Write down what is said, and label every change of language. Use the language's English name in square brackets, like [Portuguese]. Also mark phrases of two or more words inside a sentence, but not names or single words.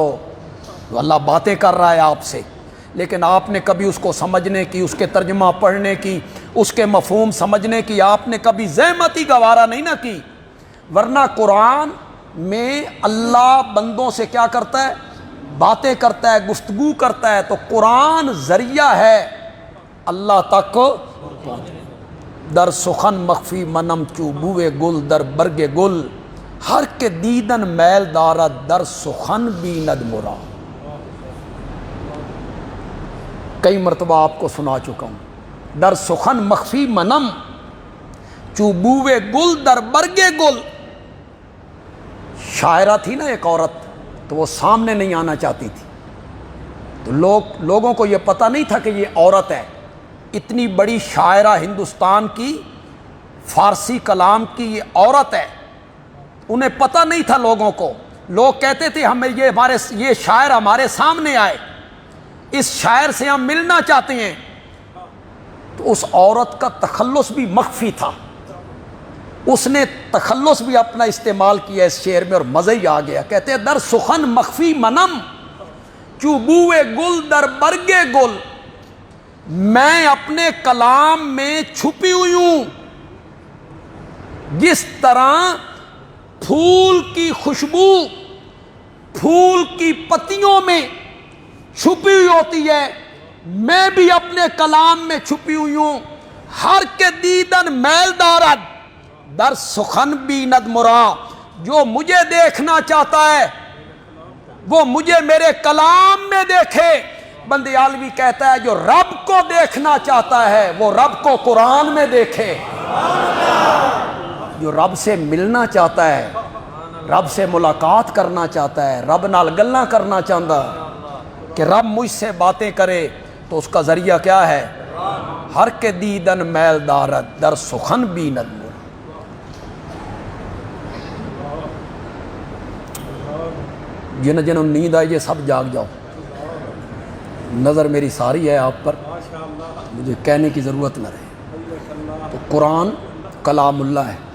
[Urdu] اللہ باتیں کر رہا ہے آپ سے، لیکن آپ نے کبھی اس کو سمجھنے کی، اس کے ترجمہ پڑھنے کی، اس کے مفہوم سمجھنے کی آپ نے کبھی زحمت ہی گوارا نہیں نہ کی۔ ورنہ قرآن میں اللہ بندوں سے کیا کرتا ہے؟ باتیں کرتا ہے، گفتگو کرتا ہے۔ تو قرآن ذریعہ ہے اللہ تک پہنچنے۔ [Persian] در سخن مخفی منم چوبوے گل در برگ گل، ہر کے دیدن میل دارد در سخن بیند مرا۔ [Urdu] کئی مرتبہ آپ کو سنا چکا ہوں، [Persian] در سخن مخفی منم چوبوے گل در برگ گل۔ [Urdu] شاعرہ تھی نا ایک عورت، تو وہ سامنے نہیں آنا چاہتی تھی، تو لوگوں کو یہ پتہ نہیں تھا کہ یہ عورت ہے۔ اتنی بڑی شاعرہ ہندوستان کی، فارسی کلام کی یہ عورت ہے، انہیں پتہ نہیں تھا لوگوں کو۔ لوگ کہتے تھے ہمیں یہ شاعر ہمارے سامنے آئے، اس شاعر سے ہم ملنا چاہتے ہیں۔ تو اس عورت کا تخلص بھی مخفی تھا، اس نے تخلص بھی اپنا استعمال کیا اس شعر میں، اور مزہ ہی آ گیا۔ کہتے ہیں [Persian] در سخن مخفی منم چوبوے گل در برگ گل، [Urdu] میں اپنے کلام میں چھپی ہوئی ہوں، جس طرح پھول کی خوشبو پھول کی پتیوں میں چھپی ہوئی ہوتی ہے، میں بھی اپنے کلام میں چھپی ہوئی ہوں۔ [Persian] ہر کے دیدن میل دارد در سخن بیند مرا، [Urdu] جو مجھے دیکھنا چاہتا ہے وہ مجھے میرے کلام میں دیکھے۔ بندیالوی کہتا ہے جو رب کو دیکھنا چاہتا ہے وہ رب کو قرآن میں دیکھے۔ جو رب سے ملنا چاہتا ہے، رب سے ملاقات کرنا چاہتا ہے، رب [Punjabi] نال گلاں [Urdu] کرنا چاہتا کہ رب مجھ سے باتیں کرے، تو اس کا ذریعہ کیا ہے؟ [Persian] ہر کے دیدن میل دارت در سخن بیند مر۔ [Urdu] جنہوں جنہوں نیند آئی یہ سب جاگ جاؤ، نظر میری ساری ہے آپ پر، مجھے کہنے کی ضرورت نہ رہے۔ تو قرآن کلام اللہ ہے۔